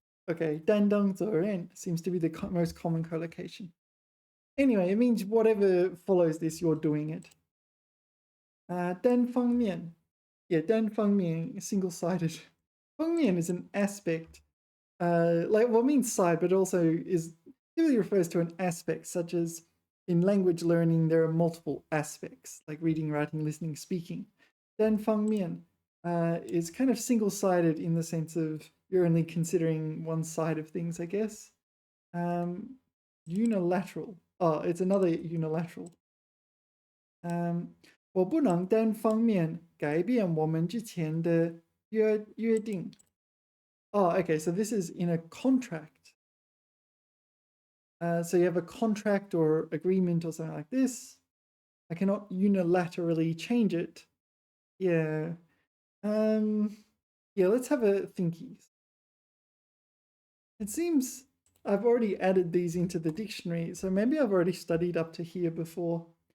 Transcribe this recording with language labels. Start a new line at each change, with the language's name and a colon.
English: Okay, 担当责任 seems to be the most common collocation. Anyway, it means whatever follows this, you're doing it. 单方面, yeah, 单方面 single-sided. 方面 is an aspect, like well, it means side, but also is typically refers to an aspect, such as in language learning, there are multiple aspects, like reading, writing, listening, speaking. 单方面 is kind of single-sided in the sense of you're only considering one side of things, I guess. Unilateral. Oh, it's another unilateral.
Chinese: 我不能单方面改变我们之前的约定.
English: Oh, okay, so this is in a contract. So you have a contract or agreement or something like this. I cannot unilaterally change it. Yeah. Yeah, let's have a thinkies. It seems I've already added these into the dictionary, so maybe I've already studied up to here before.